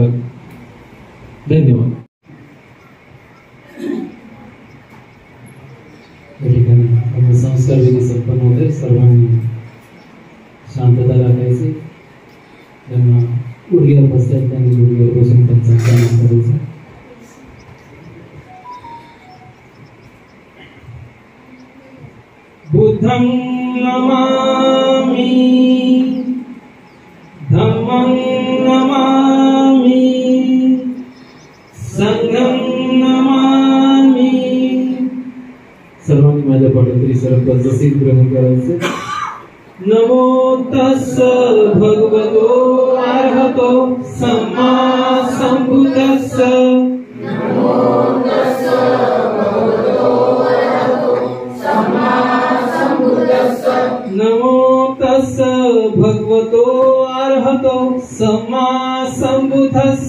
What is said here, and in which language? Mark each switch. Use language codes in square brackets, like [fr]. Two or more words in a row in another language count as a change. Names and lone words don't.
[mr] धन्यवाद. या ठिकाणी संस्कार विधी संपन्न होते. सर्वांनी शांतता राखायची. त्यांना गुडघ्यावर बसतात त्यांनी गुडघ्यावर बसून त्यांचा सन्मान करायचा. [pi] बुद्धं नमामि, धम्मं नमामि, संघं नमामि. [mr] सर्वांनी माझ्या पाठोपाठी सरपंच जसे ग्रहण करायचे. [pi] नमो तस्स भगवतो अरहतो सम्मा संबुद्धस्स. नमो तस्स भगवतो अरहतो सम्मा संबुद्धस्स. नमो तस्स भगवतो अरहतो सम्मा संबुद्धस्स.